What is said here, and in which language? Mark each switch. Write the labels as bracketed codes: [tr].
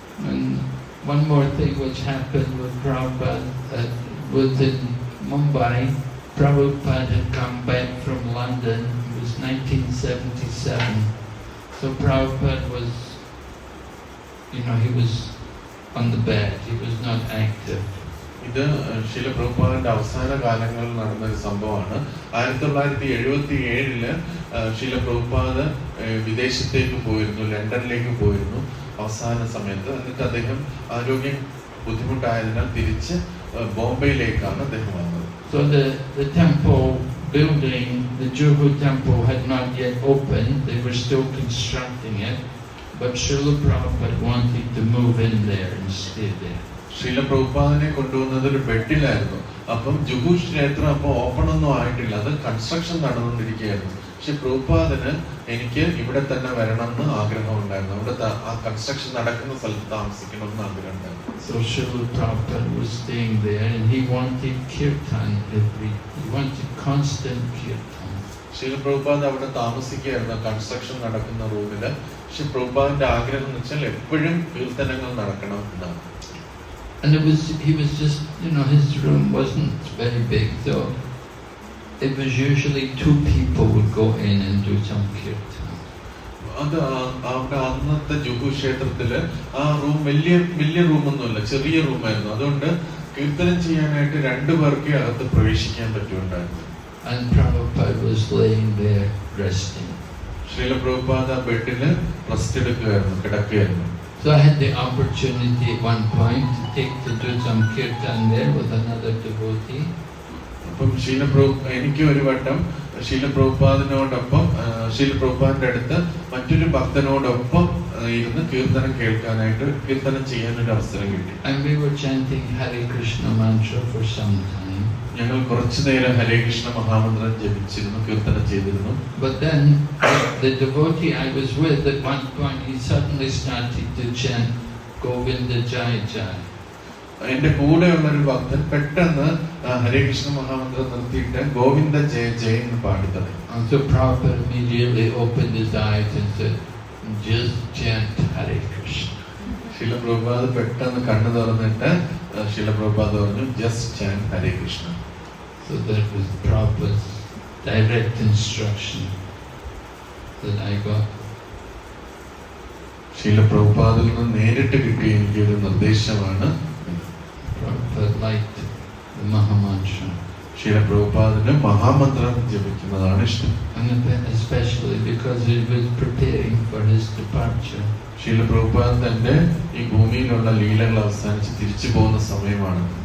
[en] And one more thing which happened with Prabhupada was in Mumbai. Prabhupada had come back from London. It was 1977. So Prabhupada was, he was on the bed. He was not active. [ml] ഇത് ശീല പ്രഭുപാദിന്റെ അവസാന കാലങ്ങളിൽ നടന്ന ഒരു സംഭവമാണ്. 1977 ശീല പ്രഭുപാദ് വിദേശത്തേക്ക് പോയിരുന്നു, ലണ്ടനിലേക്ക് പോയിരുന്നു അവസാന സമയത്ത്. എന്നിട്ട് അദ്ദേഹം ആരോഗ്യം ബുദ്ധിമുട്ടായതിനാൽ തിരിച്ച് ബോംബെയിലേക്കാണ് അദ്ദേഹം വന്നത്. [en] So the temple building, the Juhu temple had not yet opened. They were still constructing it, but Srila Prabhupada wanted to move in there and stay there. [ml] ശീല പ്രഭുപാദിനെ കൊണ്ടുവന്നത് ഒരു ബെഡിലായിരുന്നു. അപ്പം ജുഹു ക്ഷേത്രം അപ്പോൾ ഓപ്പൺ ഒന്നും ആയിട്ടില്ല, അത് കൺസ്ട്രക്ഷൻ നടന്നുകൊണ്ടിരിക്കുകയായിരുന്നു. പക്ഷെ പ്രഭുപാദിന് എനിക്ക് ഇവിടെ തന്നെ വരണം എന്ന് ആഗ്രഹം ഉണ്ടായിരുന്നു, അവിടെ ആ കൺസ്ട്രക്ഷൻ നടക്കുന്ന സ്ഥലത്ത് താമസിക്കണം എന്ന് ആഗ്രഹം ഉണ്ടായിരുന്നു. [en] So Srila Prabhupada was staying there and he wanted kirtan he wanted constant kirtan. [ml] ശീല പ്രഭുപാദ് അവിടെ താമസിക്കുകയായിരുന്നു കൺസ്ട്രക്ഷൻ നടക്കുന്ന റൂമില്. പക്ഷെ പ്രഭുപാദിന്റെ ആഗ്രഹം എന്ന് വെച്ചാൽ എപ്പോഴും കീർത്തനങ്ങൾ നടക്കണം എന്നാണ്. [en] And he was just, his room wasn't very big, so it was usually 2 people would go in and do some kirtan. [ml] അത് അവിടെ അന്നത്തെ ജുഹു ക്ഷേത്രത്തില് ആ റൂം വലിയ റൂമൊന്നുമല്ല, ചെറിയ റൂമായിരുന്നു. അതുകൊണ്ട് കീർത്തനം ചെയ്യാനായിട്ട് 2 പേർക്കേ അകത്ത് പ്രവേശിക്കാൻ പറ്റുണ്ടായിരുന്നു. [en] And Prabhupada was laying there resting. [ml] Srila Prabhupada ബെഡില് rest എടുക്കുകയായിരുന്നു, കിടക്കുകയായിരുന്നു. [en] So I had the opportunity at one point to do some kirtan there with another devotee. [ml] അപ്പം എനിക്ക് ഒരു വട്ടം ശീല പ്രഭുപാദിനോടൊപ്പം ശീല പ്രഭുപാദിന്റെ അടുത്ത് മറ്റൊരു ഭക്തനോടൊപ്പം ഇരുന്ന് കീർത്തനം ചെയ്യാനൊരു അവസരം കിട്ടി. [en] And we were chanting Hare Krishna mantra for some time. [ml] ഞങ്ങൾ കുറച്ചു നേരം ഹരേ കൃഷ്ണ മഹാമന്ത്രം ജപിച്ചിരുന്നു, കീർത്തനം ചെയ്തിരുന്നു. [en] But then the devotee I was with at one point, he suddenly started to chant Govinda Jai Jai. [ml] എന്റെ കൂടെയുള്ള ഒരു ഭക്തൻ പെട്ടെന്ന് ഹരേ കൃഷ്ണ മഹാമന്ത്രം നിർത്തിയിട്ട് ഗോവിന്ദ ജയ ജയ എന്ന് പാടി തുടങ്ങി. [en] So Prabhupada immediately opened his eyes and said, just chant Hare Krishna. [ml] ശീല പ്രഭുപാദ് പെട്ടെന്ന് കണ്ണു തുറന്നിട്ട് ശീല പ്രഭുപാദ് പറഞ്ഞു, [en] just chant Hare Krishna. So that was Prabhupada's direct instruction that I got. [ml] ശീല പ്രഭുപാദിൽ നിന്ന് നേരിട്ട് കിട്ടിയ എനിക്കൊരു നിർദ്ദേശമാണ്. [en] Prabhupada liked the Mahamantra. [ml] ശീല പ്രഭുപാദിന് മഹാമന്ത്രം ജപിക്കുന്നതാണ് ഇഷ്ടം. [en] And especially because he was preparing for his departure. [ml] ശീല പ്രഭുപാദ് തന്റെ ഈ ഭൂമിയിലുള്ള ലീലകൾ അവസാനിച്ച് തിരിച്ചു പോകുന്ന സമയമാണ്.